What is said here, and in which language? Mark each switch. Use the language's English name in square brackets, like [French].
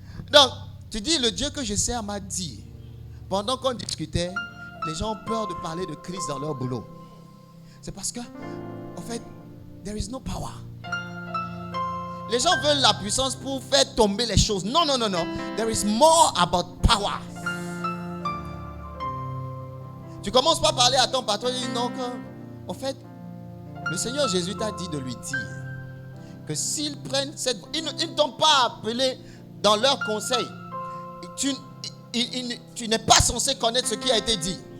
[French] Donc, tu dis, le Dieu que je sers m'a dit. Pendant qu'on discutait, les gens ont peur de parler de Christ dans leur boulot. C'est parce que, en fait, [English] there is no power. [French] Les gens veulent la puissance pour faire tomber les choses. Non. [English] There is more about power. [French] Tu commences par parler à ton patron et dis non, en fait, le Seigneur Jésus t'a dit de lui dire que s'ils prennent cette... Ils ne t'ont pas appelé dans leur conseil. Tu n'es pas censé connaître ce qui a été dit.